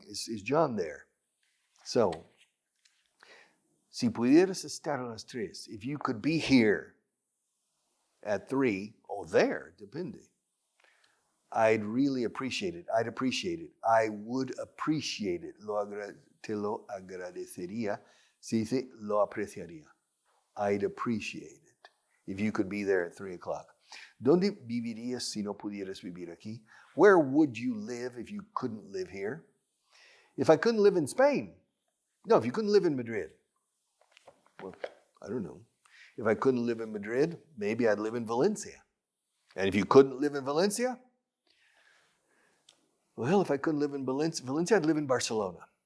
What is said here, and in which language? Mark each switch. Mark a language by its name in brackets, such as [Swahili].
[English] Is John there? So, [Spanish] si pudieras estar a las 3, [English] if you could be here at 3, or there, [Spanish] depende. [English] I'd really appreciate it. I'd appreciate it. I would appreciate it. [Spanish] Te lo agradecería. Se dice, lo apreciaría. [English] I'd appreciate it if you could be there at 3 o'clock. [Spanish] ¿Dónde vivirías si no pudieras vivir aquí? [English] Where would you live if you couldn't live here? If I couldn't live in Spain. No, if you couldn't live in Madrid. Well, I don't know. If I couldn't live in Madrid, maybe I'd live in Valencia. And if you couldn't live in Valencia, well, if I couldn't live in Valencia, I'd live in Barcelona.